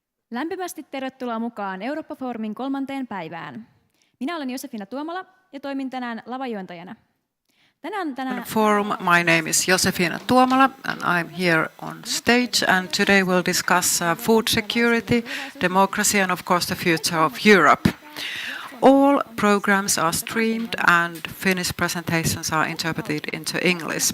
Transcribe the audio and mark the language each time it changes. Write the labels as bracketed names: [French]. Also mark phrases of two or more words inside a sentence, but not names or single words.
[Finnish] Lämpimästi tervetuloa mukaan Eurooppa-foorumin 3. päivään. Minä olen Josefina Tuomala ja toimin tänään lavajuontajana. [English] Forum. My name is Josefina Tuomala and I'm here on stage, and today we'll discuss food security, democracy and of course the future of Europe. All programs are streamed and Finnish presentations are interpreted into English.